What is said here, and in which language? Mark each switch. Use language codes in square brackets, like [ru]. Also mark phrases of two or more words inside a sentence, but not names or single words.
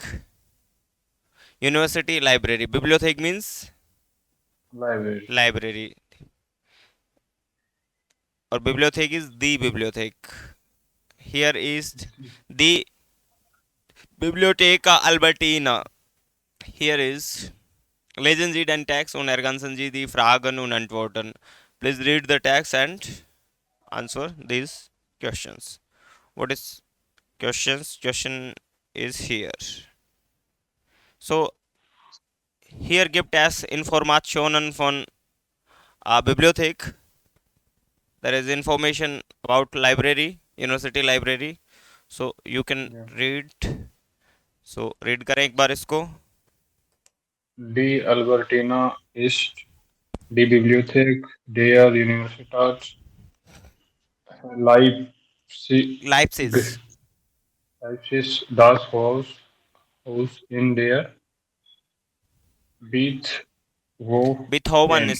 [en] University library. Bibliothek means लाइब्रेरी लाइब्रेरी. और Bibliothek is the Bibliothek. Here is the Bibliotheca Albertina. here is [de] lesen Sie den Text und ergänzen Sie die Fragen und Antworten. [en] Please read the text and answer these questions. What is questions? Question is here. [de] So hier gibt es Informationen von Bibliothek. [en] There is information about library, university library. So you can [hi] या [en] read. So read [hi] करें एक बार इसको. [de] डी अल्बर्टिना ist die Bibliothek der Universität Leipzig. Leipzig. Leipzig, das Haus in der Beethoven